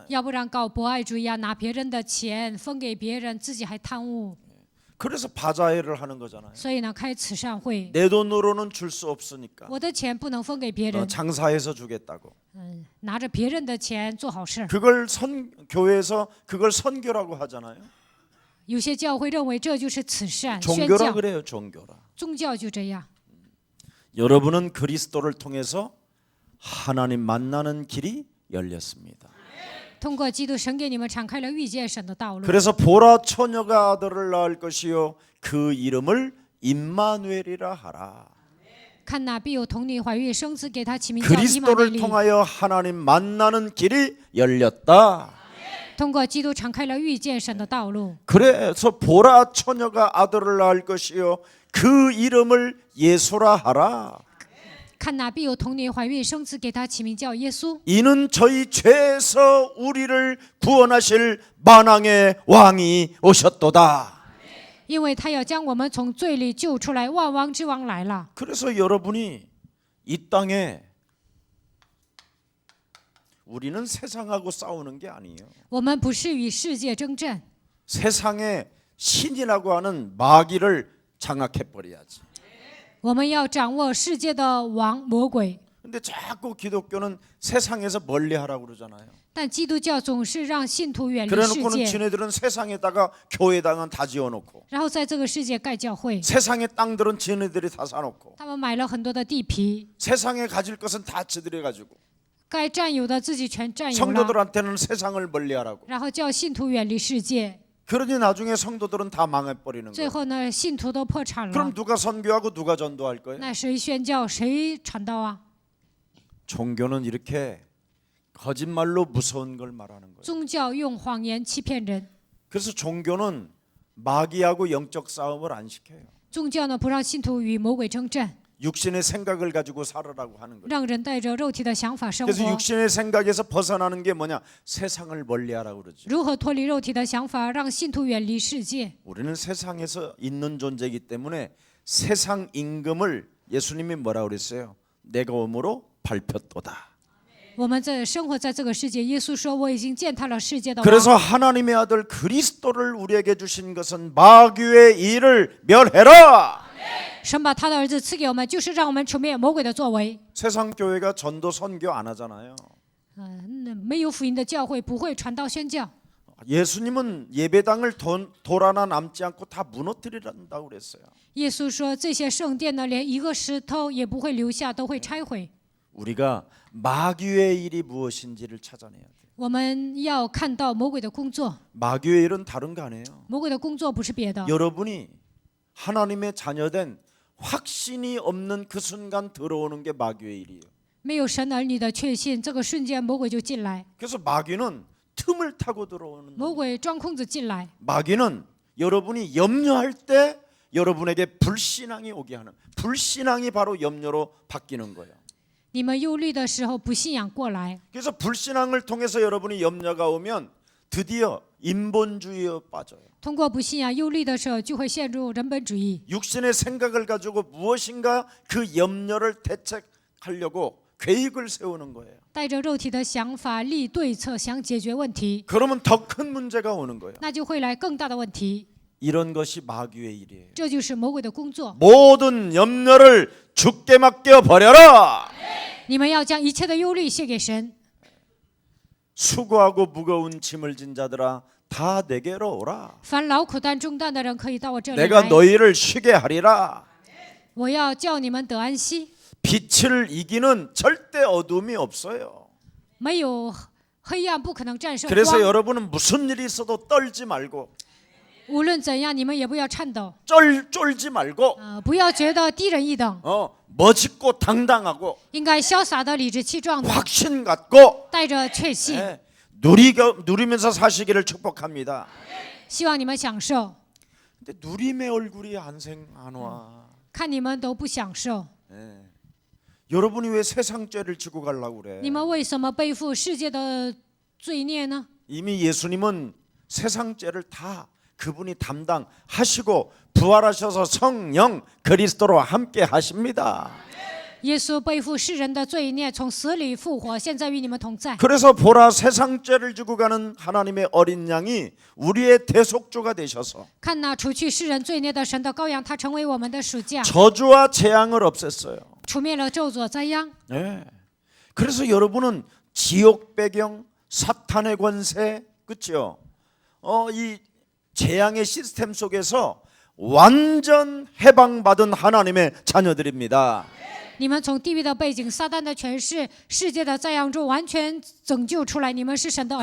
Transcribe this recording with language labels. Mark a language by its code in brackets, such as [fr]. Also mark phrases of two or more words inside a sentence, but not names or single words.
[zh] 要不然搞博爱主义啊，拿别人的钱分给别人，自己还贪污， [ko] 그래서 바자회를 하는 거잖아요. [zh] 所以呢，开慈善会， [ko] 내 돈으로는 줄 수 없으니까 [zh] 我的钱不能分给别人， [ko] 장사해서 주겠다고. [zh] 拿着别人的钱做好事， [ko] 그걸 교회에서 그걸 선교라고 하잖아요. [zh] 有些教会认为这就是慈善宣 [ko] 종교라 [zh] 教， [ko] 그래요. 종교라. [zh] 宗教就这样。 [ko] 여러분은 그리스도를 통해서 하나님 만나는 길이 열렸습니다. [zh] 通过基督，神给你们敞开了遇见神的道路。 [ko] 그래서 보라 처녀가 아들을 낳을 것이요 그 이름을 임마누엘이라 하라. [zh] 看哪，必有童女怀孕生子，给他起名叫以马内 [ko] 그리스도를 [zh] 利。 [ko] 통하여 하나님 만나는 길이 열렸다. [zh] 通过基督敞开了遇见神的道路。 [ko] 그래서 보라 처녀가 아들을 낳을 것이요 그 이름을 예수라 하라. [zh] 看哪，必有童女怀孕生子，给他起名叫耶稣。 [ko] 이는 저희 죄에서 우리를 구원하실 만왕의 왕이 오셨도다. [zh] 因为他要将我们从罪里救出来，万王之王来了。 [ko] 그래서 여러분이 이 땅에 우리는 세상하고 싸우는 게 아니에요. [zh] 我们不是与世界争战， [ko] 세상의 신이라고 하는 마귀를 장악해 버려야지. [zh] 我们要掌握世界的王魔鬼。 [ko] 근데 자꾸 기독교는 세상에서 멀리하라고 그러잖아요. [zh] 但基督教总是让信徒远离世 [ko] 그래놓고는 [zh] 界， [ko] 지네들은 세상에다가 교회당은 다 지어놓고 [zh] 然后在这个世界盖教会。 [ko] 세상의 땅들은 지네들이 다 사놓고 [zh] 他们买了很多的地皮， [ko] 세상에 가질 것은 다 지들이 가지고 [zh] 该占有的自己全占有了， [ko] 성도들한테는 세상을 멀리하라고. [zh] 然后叫信徒远离世界。 [ko] 그러니 나중에 성도들은 다 망해버리는 [zh] 最 [ko] 거예요. [zh] 后呢，信徒都破产 [ko] 그럼 [zh] 了， [ko] 누가 선교하고 누가 전도할 거예요? [zh] 那谁宣教谁传道啊？ [ko] 종교는 이렇게 거짓말로 무서운 걸 말하는 거예요. [zh] 宗教用谎言欺骗人， [ko] 그래서 종교는 마귀하고 영적 싸움을 안 시켜요. [zh] 宗教呢不让信徒与魔鬼征战， [ko] 육신의 생각을 가지고 살아라고 하는 거예요. [zh] 让人带着肉体的想法生 [ko] 그래서 [zh] 活。 [ko] 육신의 생각에서 벗어나는 게 뭐냐? 세상을 멀리하라고 그러죠. [zh] 如何脱离肉体的想法，让信徒远离世界？ [ko] 우리는 세상에서 있는 존재이기 때문에 세상 임금을 예수님이 뭐라 그랬어요? 내가 오므로 밟혔도다. [zh] 我们在生活在这个世界，耶稣说：“我已经践踏了世界的王。” [ko] 그래서 하나님의 아들 그리스도를 우리에게 주신 것은 마귀의 일을 멸해라. [zh] 神把他的儿子赐给我们，就是让我们除灭魔鬼的作为。 [ko] 세상 교회가 전도 선교 안 하잖아요. [zh] 没有福音的教会不会传道宣教。 [ko] 예수님은 예배당을 돌 하나 남지 않고 다 무너뜨리란다고 그랬어요. [zh] 耶稣说：“这些圣殿呢，连一个石头也不会留下，都会拆毁。” [ko] 우리가 마귀의 일이 무엇인지를 찾아내야 돼요. [zh] 我们要看到魔鬼的工作， [ko] 마귀의 일은 다른 거 아니에요. [zh] 魔鬼的工作不是别的。 [ko] 여러분이 하나님의 자녀된 확신이 없는 그 순간 들어오는 게 마귀의 일이에요. [zh] 没有神儿女的确信，这个瞬间魔鬼就进来， [ko] 그래서 마귀는 틈을 타고 들어오는 [zh] 魔鬼钻空子进来。 [ko] 마귀는 여러분이 염려할 때 여러분에게 불신앙이 오게 하는 불신앙이 바로 염려로 바뀌는 거예요. [zh] 你们忧虑的时候，不信仰过来， [ko] 그래서 불신앙을 통해서 여러분이 염려가 오면 드디어 인본주의에 빠져요. [zh] 通过不信仰忧虑的时候，就会陷入人本主义。 [ko] 육신의 생각을 가지고 무엇인가 그 염려를 대책하려고 계획을 세우는 거예요. [zh] 带着肉体的想法立对策，想解决问题， [ko] 그러면 더 큰 문제가 오는 거예요. [zh] 那就会来更大的问题。 [ko] 이런 것이 마귀의 일이에요. [zh] 这就是魔鬼的工作。 [ko] 모든 염려를 주께 맡겨 버려라. [zh] 你们要将一切的忧虑卸给神。 [ko] 수고하고 무거운 짐을 진 자들아 다 내게로 오라. [zh] 凡劳苦担重担的人，可以到我这里 [ko] 내가 [zh] 来， [ko] 너희를 쉬게 하리라. [zh] 我要叫你们得安息。 [ko] 빛을 이기는 절대 어둠이 없어요. [zh] 没有黑暗，不可能战胜 [ko] 그래서 [zh] 光。 [ko] 여러분은 무슨 일이 있어도 떨지 말고 [zh] 无论怎样，你们也不要颤抖， [ko] 쫄지 말고 [zh] 不要觉得低人一等， [ko] 멋있고 당당하고 [zh] 应该潇洒的、理直气壮的， [ko] 확신 갖고 [zh] 带着确信。 [ko] 예, 누리면서 사시기를 축복합니다. [zh] 希望你们享受， [ko] 근데 누림의 얼굴이 안 와. [zh] 看你们都不享受， [ko] 예. 여러분이 왜 세상 죄를 지고 가려고 그래? [zh] 你们为什么背负世界的罪孽呢？ [ko] 이미 예수님은 세상 죄를 다 그분이 담당하시고 부활하셔서 성령 그리스도로 함께 하십니다. [zh] 耶稣背负世人的罪孽，从死里复活，现在与你们同在。 [ko] 그래서 보라 세상 죄를 지고 가는 하나님의 어린 양이 우리의 대속주가 되셔서 [zh] 看那除去世人罪孽的神的羔羊，他成为我们的赎价， [ko] 저주와 재앙을 없앴어요. [zh] 除灭了咒诅灾殃。 [ko] 네. 그래서 여러분은 지옥 배경, 사탄의 권세, 그렇죠? 이 재앙의 시스템 속에서 완전 해방받은 하나님의 자녀들입니다. [zh] 你们从地狱的背景、撒旦的权势、世界的灾殃中完全拯救出来，你们是神的儿